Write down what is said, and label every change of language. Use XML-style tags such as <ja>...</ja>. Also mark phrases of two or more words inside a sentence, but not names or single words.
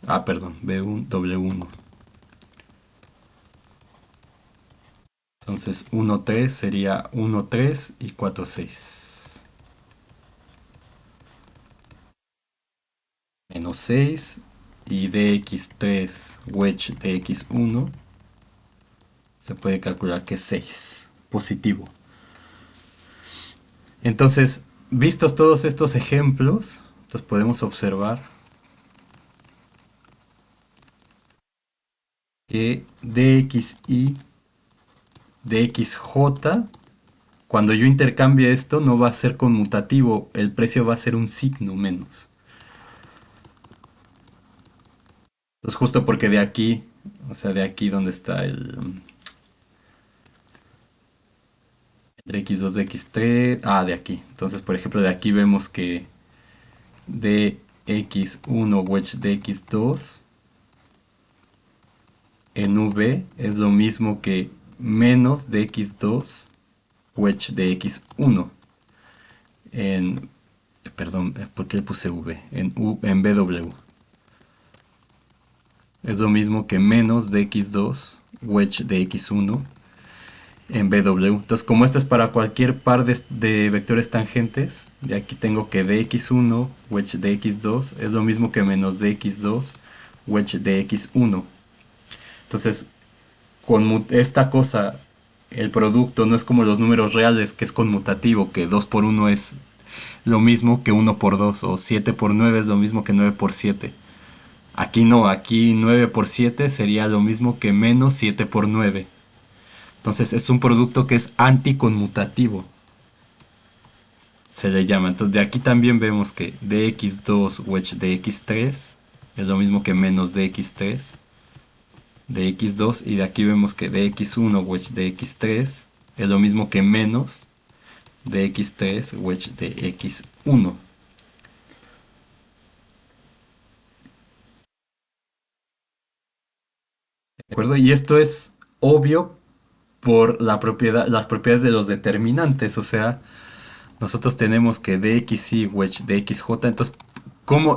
<es>Ah, perdón, B1, W1. Entonces 1, 3 sería 1, 3 y 4, 6. Menos 6 y dx3 wedge dx1 se puede calcular que es 6, positivo. Entonces, vistos todos estos ejemplos, entonces podemos observar que dxy, dxj, cuando yo intercambie esto no va a ser conmutativo, el precio va a ser un signo menos. Entonces justo porque de aquí, o sea, de aquí donde está el x2, x3, de aquí. Entonces, por ejemplo, de aquí vemos que dx1 wedge dx2 en v es lo mismo que menos dx2 wedge dx1 en, perdón, ¿por qué le puse v? En bw. Es lo mismo que menos dx2 wedge dx1 en bw. Entonces, como esto es para cualquier par de vectores tangentes, de aquí tengo que dx1 wedge dx2 es lo mismo que menos dx2 wedge dx1. Entonces, con esta cosa, el producto no es como los números reales, que es conmutativo, que 2 por 1 es lo mismo que 1 por 2, o 7 por 9 es lo mismo que 9 por 7. Aquí no, aquí 9 por 7 sería lo mismo que menos 7 por 9. Entonces es un producto que es anticonmutativo, se le llama. Entonces de aquí también vemos que dx2 wedge dx3 es lo mismo que menos dx3 dx2, y de aquí vemos que dx1 wedge dx3 es lo mismo que menos dx3 wedge dx1. ¿De acuerdo? Y esto es obvio por las propiedades de los determinantes, o sea, nosotros tenemos que dxy wedge dxj, entonces, ¿cómo?</es>